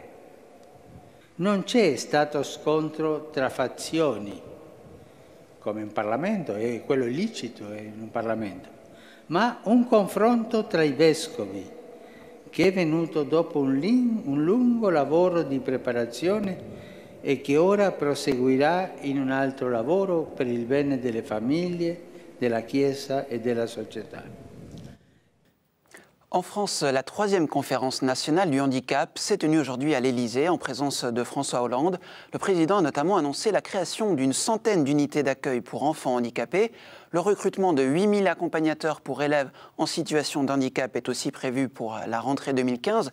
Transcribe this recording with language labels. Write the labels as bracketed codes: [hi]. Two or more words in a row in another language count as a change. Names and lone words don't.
[it] Non c'è stato scontro tra fazioni, come in Parlamento, e quello è licito in un Parlamento, ma un confronto tra i vescovi, che è venuto dopo un lungo lavoro di preparazione e che ora proseguirà in un altro lavoro per il bene delle famiglie, della Chiesa [fr] et de la société. En France, la 3e conférence nationale du handicap s'est tenue aujourd'hui à l'Élysée en présence de François Hollande. Le président a notamment annoncé la création d'une centaine d'unités d'accueil pour enfants handicapés. Le recrutement de 8000 accompagnateurs pour élèves en situation de handicap est aussi prévu pour la rentrée 2015.